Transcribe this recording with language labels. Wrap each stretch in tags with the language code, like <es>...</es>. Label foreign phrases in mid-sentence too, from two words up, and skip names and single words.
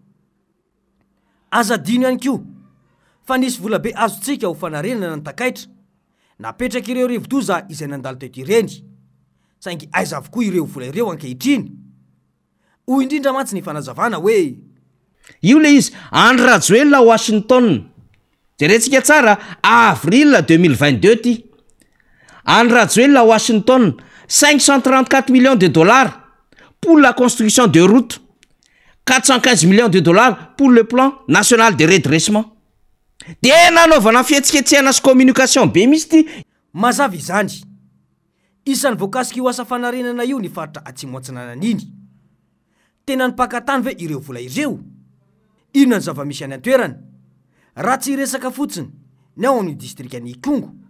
<mg>Aza dino ihany koa fa nisy vola be azontsika ho fanarenana ny takaitra napetraka ireo rivodoza izay nandalo teto ireny, saingy aiza avokoa ireo vola ireo ankehitriny. Hoy indrindra mantsy ny fanazavana hoe io le izy Andry Rajoelina Washington. Jerentsika tsara avril 2022 ty.</mg> <fr>Andry Rajoelina Washington 534 millions de dollars pour la construction de routes, 415 millions de dollars pour le plan national de redressement.</fr> <mg>De nanaovana fihetsiketsehana sy communication be misy ty. Mazava izany isan'ny voakasika io asa fanarenana io ny faritra atsimo antsinanan'iny. Tena nipakatany ve ireo vola ireo? Inona ny zava-misy any an-toerana raha tsy resaka fotsiny ny ao amin'ny distrika ny Ikongo.</mg>